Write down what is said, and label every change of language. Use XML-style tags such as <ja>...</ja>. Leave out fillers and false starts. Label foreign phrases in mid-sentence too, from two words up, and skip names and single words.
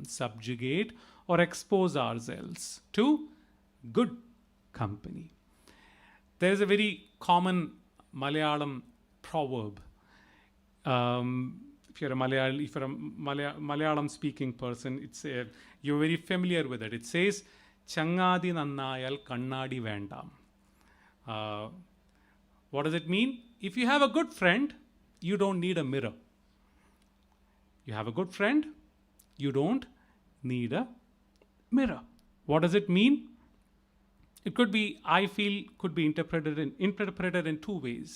<en>Subjugate or expose ourselves to good company. There is a very common Malayalam proverb. If you're a Malayalam speaking person, you're very familiar with it. It says,</en> <ml>ചങ്ങാതി നന്നായാൽ കണ്ണാടി വേണ്ടാ.</ml> <en>What does it mean? If you have a good friend, you don't need a mirror. You have a good friend, you don't need a mirror. What does it mean? It could be, I feel, could be interpreted in 2 ways.</en>